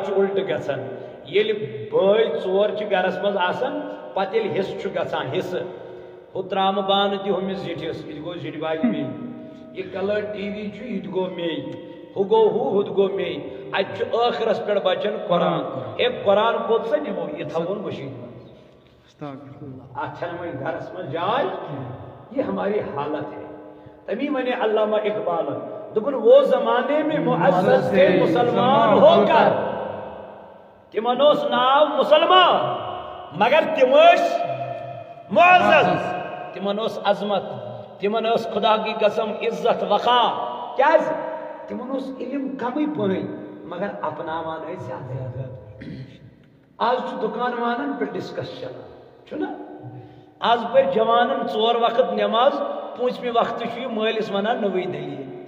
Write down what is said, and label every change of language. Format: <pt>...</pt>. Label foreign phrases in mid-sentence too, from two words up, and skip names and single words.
<ks>چھُ الٹہٕ گژھان ییٚلہِ بٲے 4 چھِ گرس منٛز آسان پتہٕ ییٚلہِ حصہٕ چھُ گژھان حصہٕ ہُہ ترامہٕ بانہٕ تہِ ہُمِس زِٹھِس یہِ تہِ گوٚو زِٹھِ باجہِ مے یہِ</ks> <en>color TV</en> <ks>چھُ یہِ تہِ گوٚو مے ہُہ گوٚو ہُہ تہِ گوٚو مے اتہِ چھُ ٲخرس پٮ۪ٹھ بچن قرآن ہے قرآن کوٚت سا نِمو یہِ تھاوون مٔشیٖد منٛز اتھ چھنہٕ وۄنۍ گرس منٛز جاے</ks> <ur>یہ ہماری حالت ہے تبھی میں نے علامہ اقبال دپن وہ زمانے میں معزز تھے مسلمان ہو کر</ur> <ks>تمن اوس ناو مسلمان مگر تم معزز تمن اوس عظمت تمن اوس</ks> <ur>خدا کی قسم</ur> <ks>عزت وقار کیاز تمن اوس علم کمی پہن مگر اپناوان ٲسۍ زیادٕ آز چھُ دُکان والن پہ ڈسکس چلان چھُنہ آز پر جوانن 4 وقت نماز 5مہِ وقت چھُ یہِ مٲلِس ونان نٔوٕے دلیٖل</ks>